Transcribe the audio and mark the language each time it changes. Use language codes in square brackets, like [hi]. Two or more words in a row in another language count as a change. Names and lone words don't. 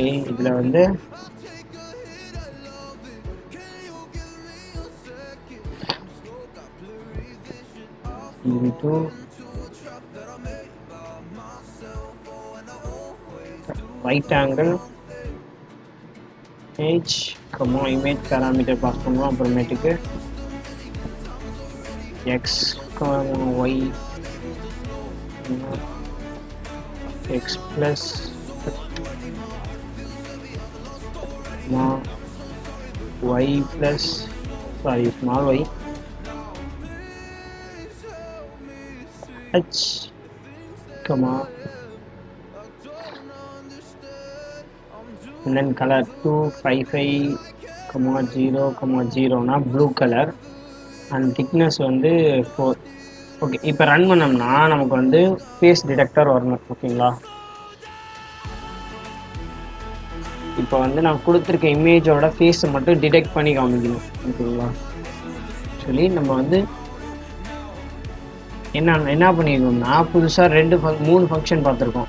[ta] இதில் வந்து cv2 [en] right angle image parameter pass [ta] பண்ணுவோம். [en] அப்புறமேட்டுக்கு x, y x plus y plus small y H, comma, and then color 255,0,0 na blue color and thickness வந்து 4. [ta] ஓகே, இப்போ ரன் பண்ணோம்னா நமக்கு வந்து [en] face detector [ta] வரணும். ஓகேங்களா, இப்போ வந்து நான் கொடுத்துருக்க இமேஜோட ஃபேஸை மட்டும் டிடெக்ட் பண்ணி காமிக்கணும். ஓகேங்களா, சொல்லி நம்ம வந்து என்ன பண்ணியிருக்கோம்னா புதுசாக 3 ஃபங்க்ஷன் பார்த்துருக்கோம்.